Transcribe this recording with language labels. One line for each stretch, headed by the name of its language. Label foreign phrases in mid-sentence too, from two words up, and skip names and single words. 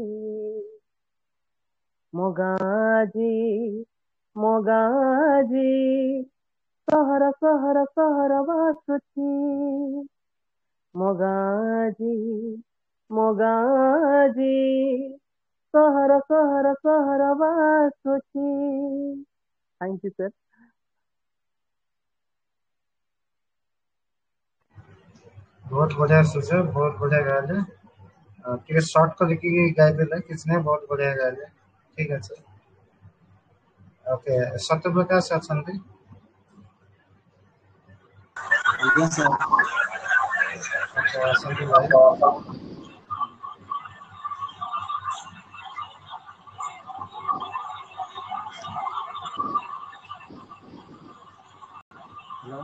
Odia: ମୋ ଗାଁ ଆଜି ସହର ସହର ସହର ବାସୁଛି ମୋ ଗାଁ ଆଜି ସହର ସହର ସହର ବାସୁଛି
English: thank you sir
Odia: ବହୁତ ବଢ଼ିଆ ସୁଝାବ ବହୁତ ବଢ଼ିଆ ଗାଇଲେ ଟିକେ ସର୍ଟ କରିକି ଗାଇଦେଲେ କିଛି ନାହିଁ ବହୁତ ବଢିଆ ଗାଇଲେ ଠିକ ଅଛି ଓକେ ସତ୍ୟପ୍ରକାଶ ଅଛନ୍ତି ଆଜ୍ଞା ସାର୍ ଆସନ୍ତୁ ଭାଇ ହ୍ୟାଲୋ